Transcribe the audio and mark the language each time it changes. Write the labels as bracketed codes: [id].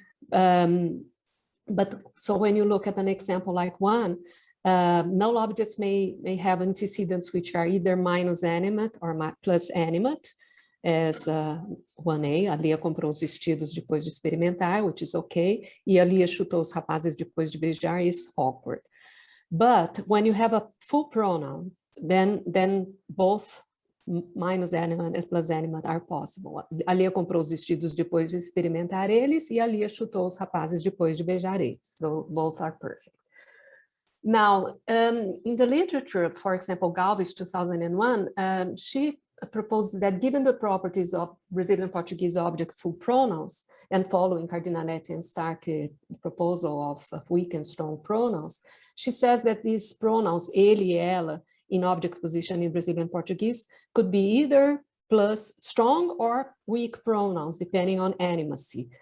[en] But so when you look at an example like one, null objects may have antecedents which are either minus animate or plus animate, as 1A, [pt] a Lia comprou os vestidos depois de experimentar, [en] which is okay, [pt] e a Lia chutou os rapazes depois de beijar, [en] is awkward. But when you have a full pronoun, then both minus animate and plus animate are possible. [pt] A Lia comprou os vestidos depois de experimentar eles, e a Lia chutou os rapazes depois de beijar eles. [en] So both are perfect. Now, in the literature, for example, Galvez, 2001, she proposes that given the properties of Brazilian Portuguese object full pronouns, and following Cardinaletti and Stark's proposal of weak and strong pronouns, she says that these pronouns, ele, ela, in object position in Brazilian Portuguese could be either plus strong or weak pronouns, depending on animacy.